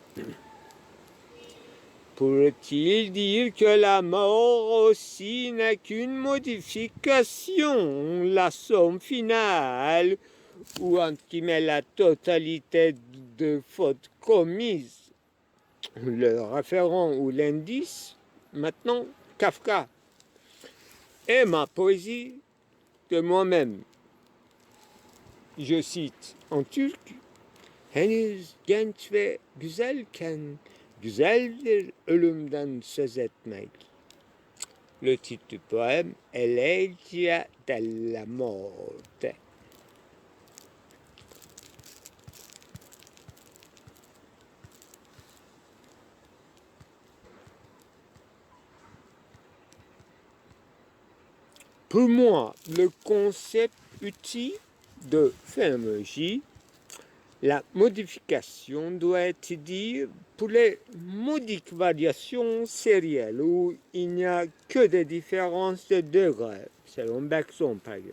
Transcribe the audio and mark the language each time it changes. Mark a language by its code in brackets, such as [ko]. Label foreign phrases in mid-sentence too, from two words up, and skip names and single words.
[fr] Pourrait-il dire que la mort aussi n'est qu'une modification, la somme finale, ou entre guillemets la totalité de fautes commises, le référent ou l'indice, maintenant Kafka, et ma poésie de moi-même. Je cite en turc, [tr] henüz genç ve güzelken güzeldir ölümden söz etmek. [fr] Le titre du poème, Elegia della morte. Pour moi, le concept utile de phénoménologie, la modification doit être dit pour les modiques variations sérielles où il n'y a que des différences de degrés, selon Bergson par exemple.